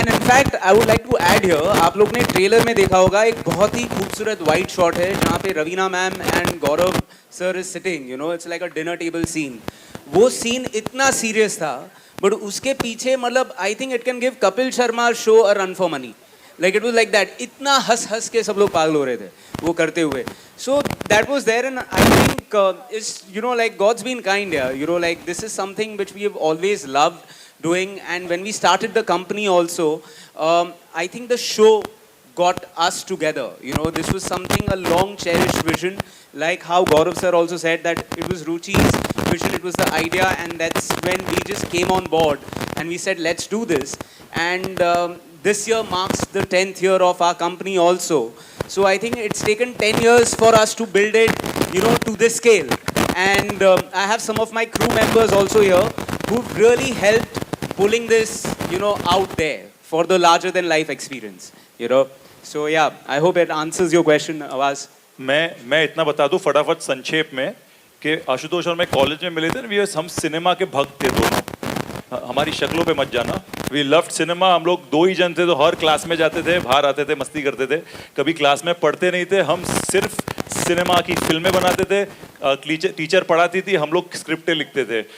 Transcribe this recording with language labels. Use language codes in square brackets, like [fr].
[en] And in fact, I would like to add here, [hi] आप लोग ने ट्रेलर में देखा होगा एक बहुत ही खूबसूरत वाइट शॉट है जहाँ पे Raveena ma'am and Gaurav sir [en] Is sitting, it's like a dinner table scene. [hi] वो सीन इतना सीरियस था, बट उसके पीछे मतलब [en] I think it can give Kapil Sharma show a run for money. Like it was like that. [hi] इतना हंस के सब लोग पागल हो रहे थे वो करते हुए. [en] So that was there, and I think it's like God's been kind here. Like this is something which we have always loved doing, and when we started the company also, I think the show got us together. This was something, a long cherished vision, like how Gaurav sir also said that it was Ruchi's vision, it was the idea, and that's when we just came on board and we said let's do this. And this year marks the 10th year of our company also. So I think it's taken 10 years for us to build it, to this scale. And I have some of my crew members also here who've really helped pulling this, out there for the larger than life experience, So yeah, I hope it answers your question, Awaz. [hi] मैं इतना बता दूं फटाफट संक्षेप में कि आशुतोष और मैं कॉलेज में मिले थे. हम सिनेमा के भक्त थे दोनों. हमारी शक्लों पे मत जाना. [en] We loved cinema. [hi] हम लोग दो ही जन थे तो हर क्लास में जाते थे, बाहर आते थे, मस्ती करते थे, कभी क्लास में पढ़ते नहीं थे. हम सिर्फ सिनेमा की फिल्में बनाते थे. टीचर पढ़ाती थी, हम लोग स्क्रिप्टें लिखते थे.